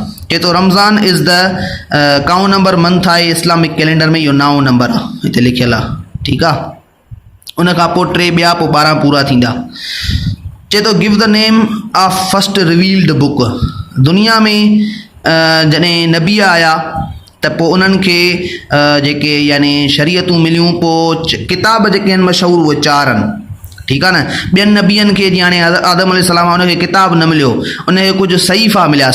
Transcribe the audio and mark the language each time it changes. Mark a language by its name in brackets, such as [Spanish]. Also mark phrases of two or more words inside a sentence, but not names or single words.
[Sindhi] चए थो रमज़ान [English] is the kaun number month [Sindhi] आहे [English] Islamic calendar [Sindhi] में, इहो 9 नंबर आहे हिते लिखियलु आहे, ठीकु आहे। उन खां पोइ 3 ॿिया, पोइ 12 पूरा थींदा। चए थो [English] give the name of first revealed book. [Sindhi] दुनिया में जॾहिं नबी आया त पोइ उन्हनि खे जेके यानी शरीयतूं मिलियूं, पोइ किताब जेके आहिनि मशहूरु उहे 4 आहिनि, ठीकु आहे न। ॿियनि नबियनि खे जीअं हाणे आदम अलैहिस्सलाम उनखे किताब न मिलियो, उनखे कुझु सहीफ़ा मिलिया।